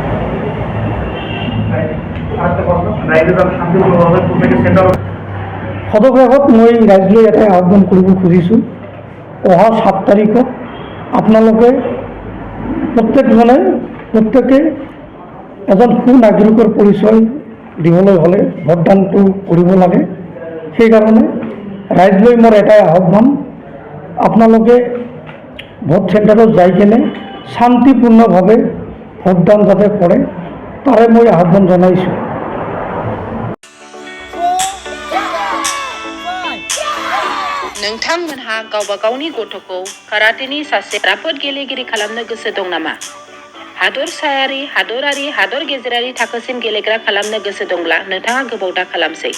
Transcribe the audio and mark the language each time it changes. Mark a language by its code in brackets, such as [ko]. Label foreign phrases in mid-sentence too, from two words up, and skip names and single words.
[as] সদশেষত মই ৰাইজলৈ এটাই আহ্বান কৰিব খুজিছোঁ, অহা 7 তাৰিখত আপোনালোকে প্ৰত্যেকে এজন সুনাগৰিকৰ পৰিচয় দিবলৈ হ'লে ভোটদানটো কৰিব লাগে। সেইকাৰণে ৰাইজলৈ মোৰ এটাই আহ্বান, আপোনালোকে ভোট চেণ্টাৰত যাই কেনে শান্তিপূৰ্ণভাৱে ভোটদান যাতে কৰে তাৰে মই আহ্বান জনাইছোঁ। [brx] नोंथांमोनहा गावबा गावनि गथ'खौ काराटेनि सासे राफोद गेलेगिरि खालामनो गोसो दं नामा? हादरसायारि, हादरारि, हादर गेजेरारि थाखोसिम गेलेग्रा खालामनो गोसो दंब्ला नोंथाङा गोबाव दा खालामसै।